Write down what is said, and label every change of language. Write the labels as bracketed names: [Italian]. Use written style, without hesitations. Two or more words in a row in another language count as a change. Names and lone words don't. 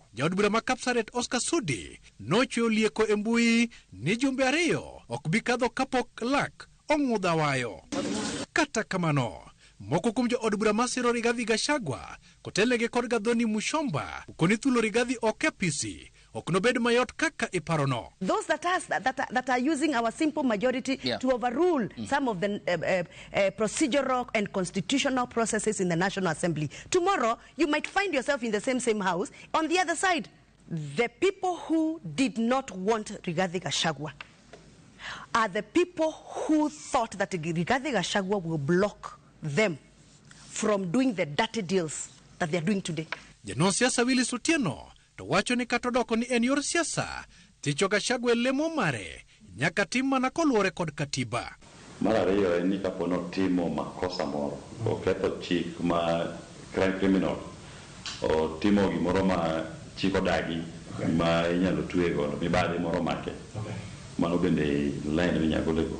[Luo (Kenya and Tanzania)] Jaod bura ma Kapsaret Oscar Sudi nochweyo lieko e mbui ni jumbe ariyo ok bi kadho kapok lak ong'udha wayo. Kata kamano, moko kuom jo od bura masiro Rigathi Gachagua kotelnegi kod Gathoni Mushomba koni thulo Rigathi ok PC ok nobed mayot kaka iparono. [English] Those that are using our simple majority to overrule some of the procedural and constitutional processes in the National Assembly. Tomorrow, you might find yourself in the same house. On the other side, the people who did not want Rigathi Gachagua are the people who thought that Rigathi Gachagua will block them from doing the dirty deals that they are doing today. [Luo (Kenya and Tanzania)] Janon siasa Willis Otieno to wacho ni katodoko ni en yor siasa thicho Gachagua lemo mare nyaka tim mana koluwore kod katiba. Mar ariyo en ni kapono timo makosa moro oketho chik ma crime criminal o timo gimoro ma chik odagi ma inyalo twego mibadhi moro make mano bende line minyagolego.